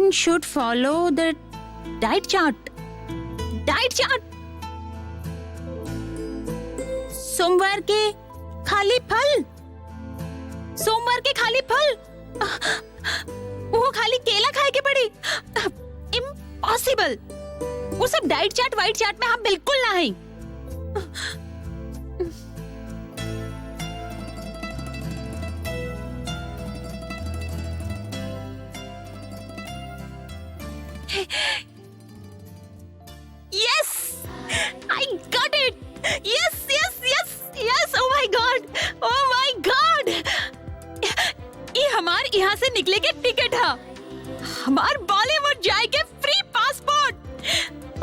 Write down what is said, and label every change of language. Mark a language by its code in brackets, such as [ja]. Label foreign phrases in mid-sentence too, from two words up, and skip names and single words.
[en] Everyone should follow the diet chart. Diet chart. [bho] सोमवार के खाली फल, सोमवार के खाली फल, वो खाली केला खाए के पड़ी। इम्पॉसिबल। वो सब [en] diet chart [bho] वाइट चार्ट में हम बिल्कुल ना हैं। [en] Yes, I got it. Yes, yes, yes, yes. Oh my God, oh my God. [bho] ये हमार यहाँ से निकले के टिकट है, हमार बॉलीवुड जाए के [en] free passport.